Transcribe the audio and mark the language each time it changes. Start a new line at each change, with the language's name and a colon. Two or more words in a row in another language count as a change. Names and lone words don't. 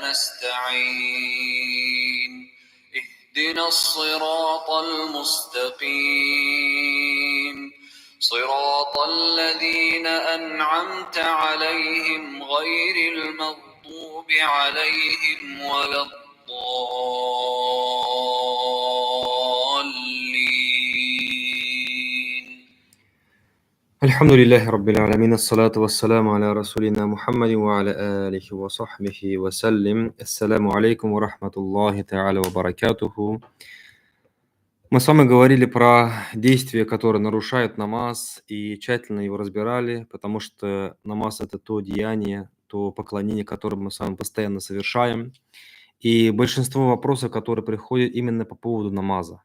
Arabic: نستعين اهدنا الصراط المستقيم صراط الذين أنعمت عليهم غير المغضوب عليهم ولا الضالين. الحمد لله رب العالمين الصلاة والسلام على رسولنا محمد وعلى آله وصحبه وسلم. السلام عليكم ورحمة الله تعالى وبركاته.
Russian: Мы с вами говорили про действия, которые нарушают намаз, и тщательно его разбирали, потому что намаз – это то деяние, то поклонение, которое мы с вами постоянно совершаем. И большинство вопросов, которые приходят именно по поводу намаза.